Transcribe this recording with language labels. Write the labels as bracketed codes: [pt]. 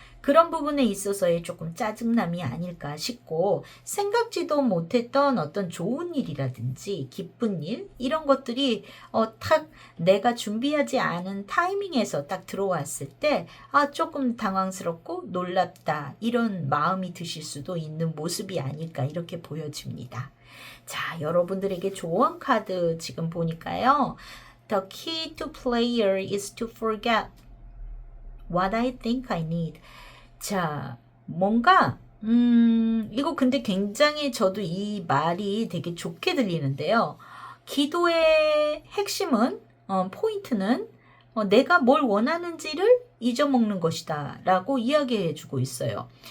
[ko] 그런 부분에 있어서의 조금 짜증남이 아닐까 싶고 생각지도 못했던 어떤 좋은 일이라든지 기쁜 일 이런 것들이 탁 내가 준비하지 않은 타이밍에서 딱 들어왔을 때 조금 당황스럽고 놀랍다 이런 마음이 드실 수도 있는 모습이 아닐까 이렇게 보여집니다. 자, 여러분들에게 조언 카드 지금 보니까요. [en] The key to player is to forget what I think I need. [ko] 자, 뭔가 이거 근데 굉장히 저도 이 말이 되게 좋게 들리는데요. 기도의 핵심은 포인트는 내가 뭘 원하는지를 잊어먹는 것이다 라고 이야기해 주고 있어요.